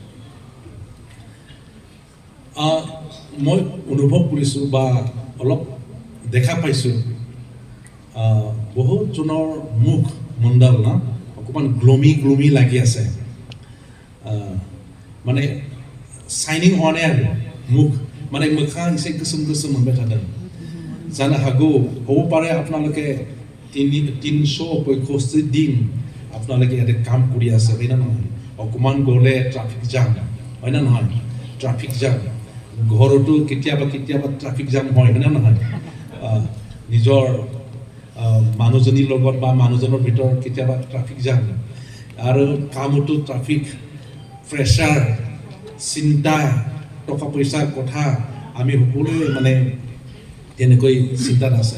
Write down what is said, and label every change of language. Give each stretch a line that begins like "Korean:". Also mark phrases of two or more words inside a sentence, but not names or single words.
Assamese: মই অনুভৱ কৰিছোঁ বা অলপ দেখা পাইছোঁ বহুতজনৰ মুখ মণ্ডল না অকণমান গ্লমি লাগি আছে, মানে চাইনিং হোৱা নাই আৰু মুখ, মানে মোখা
Bodo: एसे गोसोम मोनबाय थादों। जानो हागौ
Assamese: হ'ব পাৰে আপোনালোকে 365 দিন আপোনালোকে ইয়াতে কাম কৰি আছে, হয় না নহয়? অকণমান গ'লে ট্ৰাফিক জাম, হয় না নহয়? ট্ৰাফিক জাম ঘৰতো কেতিয়াবা ট্ৰাফিক জাম হয় না নহয়? নিজৰ মানুহজনীৰ লগত বা মানুহজনৰ ভিতৰত কেতিয়াবা ট্ৰাফিক জাম, আৰু কামতো ট্ৰাফিক, প্ৰেছাৰ, চিন্তা, টকা পইচাৰ কথা আমি সকলোৱে মানে তেনেকৈ চিন্তাত আছে।